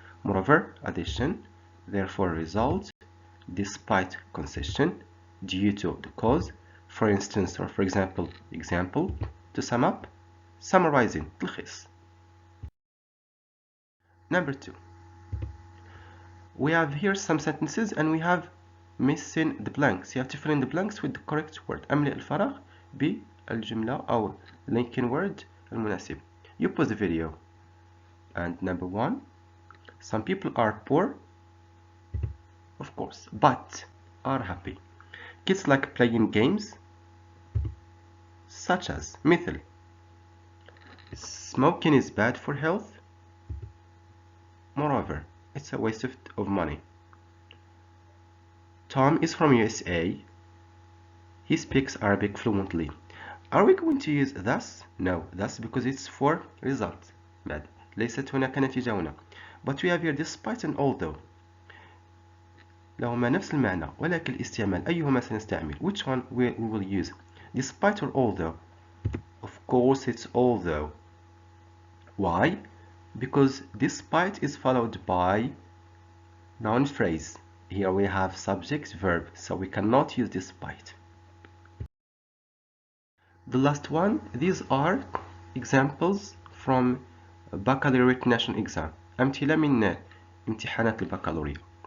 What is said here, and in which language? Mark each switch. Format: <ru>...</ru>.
<en>Moreover, addition, therefore result, despite concession, due to the cause, for instance or for example, to sum up, summarizing, تلخيص. Number 2, we have here some sentences and we have missing the blanks. You have to fill in the blanks with the correct word.</en> <ar>أملئ الفراغ بالجملة أو</ar> <en>linking word</en> <ar>المناسب.</ar> <en>You pause the video. And number 1, some people are poor, of course, but are happy. Kids like playing games such as مثل smoking is bad for health. Moreover, it's a waste of money. Tom is from USA. He speaks Arabic fluently. Are we going to use thus? No, thus because it's for result.</en> <ar>bad. ليست هناك نتيجة هنا.</ar> <en>But we have here despite and although.</en> <ar>لهما نفس المعنى ولكن الاستعمال أيهما سنستعمل?</ar> <en>Which one we will use? Despite or although? Of course it's although. Why? Because despite is followed by noun phrase. Here we have subject verb, so we cannot use despite. The last one, these are examples from baccalaureate national exam.</en> <ar>أمثلة من امتحانات البكالوريا.</ar>